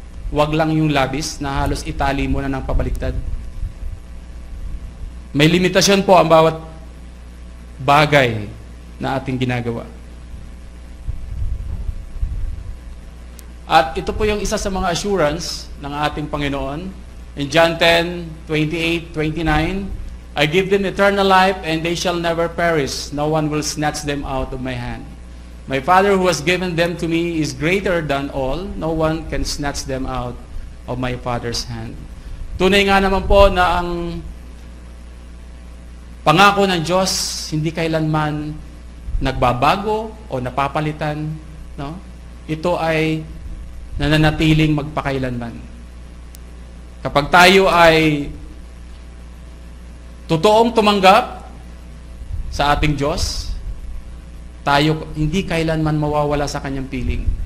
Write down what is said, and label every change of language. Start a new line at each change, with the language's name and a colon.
Filipino: Wag lang yung labis na halos itali mo na ng pabaliktad. May limitasyon po ang bawat bagay na ating ginagawa. At ito po yung isa sa mga assurance ng ating Panginoon.
English: In John 10:28, 29, I give them eternal life, and they shall never perish. No one will snatch them out of my hand. My Father who has given them to me is greater than all. No one can snatch them out of my Father's hand.
Filipino: Tunay nga naman po na ang pangako ng Diyos hindi kailanman nagbabago o napapalitan, no? Ito ay nananatiling magpakailanman. Kapag tayo ay totoong tumanggap sa ating Diyos, tayo hindi kailanman mawawala sa kanyang piling.